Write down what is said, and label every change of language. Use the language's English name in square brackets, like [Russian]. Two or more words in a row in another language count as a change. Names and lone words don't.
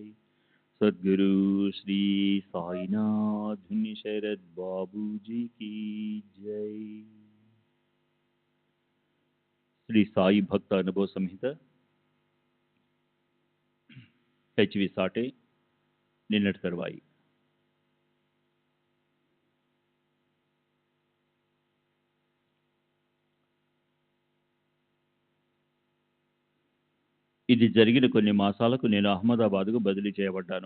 [Hindi] सद्गुरु श्री साईनाथ धुनी शरद बाबू जी की जय। [Telugu] श्री साई भक्त अनुभव संहित HV साटे నిన్నటి తర్వాయి. ఇది జరిగిన కొన్ని మాసాలకు నేను అహ్మదాబాద్కు బదిలీ చేయబడ్డాను.